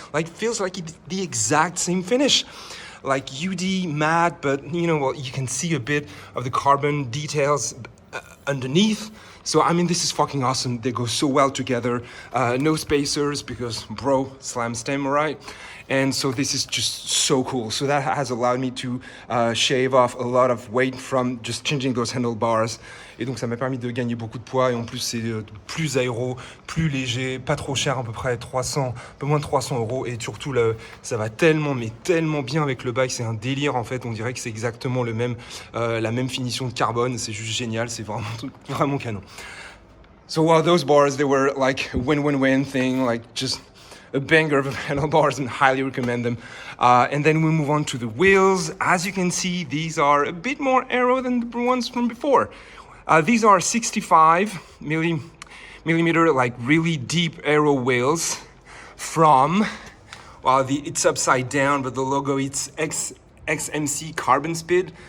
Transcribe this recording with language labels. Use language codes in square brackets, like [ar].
[en] Like, feels like it's the exact same finish. Like UD mat, but you know, well, you can see a bit of the carbon details underneath. So I mean, this is fucking awesome. They go so well together. No spacers, because bro, slam stem, right? And so this is just so cool. So that has allowed me to shave off a lot of weight from just changing those handlebars. [fr] Et donc ça m'a permis de gagner beaucoup de poids, et en plus c'est plus aéro, plus léger, pas trop cher, à peu près 300, un peu moins de 300 €. Et surtout ça va tellement bien avec le bike, c'est un délire en fait. On dirait que c'est exactement le même, la même finition de carbone. C'est juste génial, c'est vraiment canon. [en] So while those bars, they were like a win-win-win thing, like just a banger of handlebars, and highly recommend them. And then we move on to the wheels. As you can see, these are a bit more aero than the ones from before. These are 65 millimeter, like really deep aero wheels from, well, it's upside down, but the logo, it's XMC CARBONSPEED.